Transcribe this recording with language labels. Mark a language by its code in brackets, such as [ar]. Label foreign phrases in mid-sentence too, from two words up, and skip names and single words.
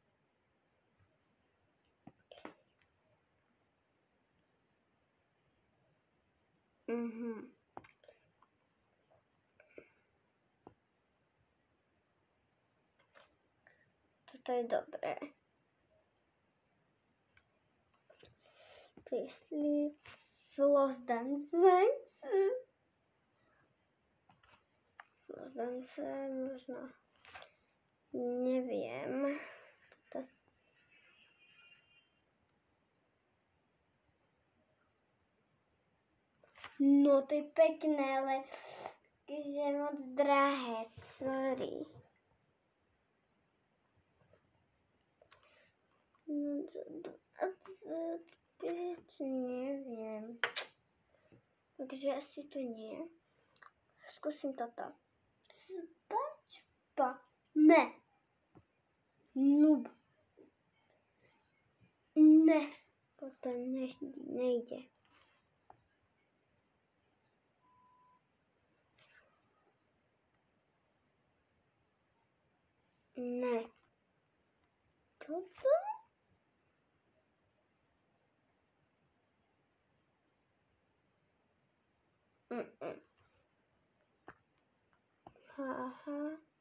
[sk] Toto je dobré. To je sleep. [en] Floss dance. Floss dance možno. [sk] Neviem. No to je pekné, ale je moc drahé, sorry. No, 25, neviem. Takže asi to nie. Skúsim toto. Spačpa. Ne. Nub. Ne. Toto nejde. Ne. Toto? Aha.